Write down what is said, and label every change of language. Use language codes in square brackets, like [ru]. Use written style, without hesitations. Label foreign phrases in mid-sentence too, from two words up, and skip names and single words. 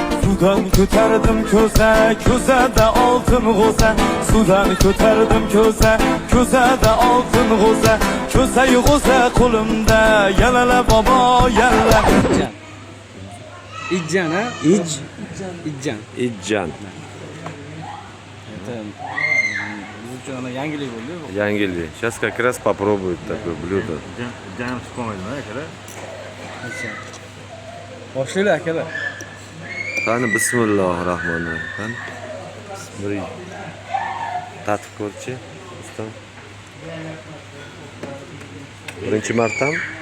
[uz] Sudan ko'tardim ko'za, ko'zada oltin g'o'za. Sudan ko'tardim ko'za, ko'zada oltin g'o'za. Ko'za-yu g'o'za qo'limda, yalala bobo yalla. Ijjan, ha? Ijjan. Ijjan. [ru] Это она [uz] yangilik bo'ldi. Yangilik. [ru] Сейчас как раз попробуют такое блюдо. [uz] Ijjan chiqolmaydimi akalar? Ijjan. Boshlaylar akalar. Qani bismillahirrohmanirrohim. Qani. Bir tatib ko'rchi. Ustam. Birinchi martam.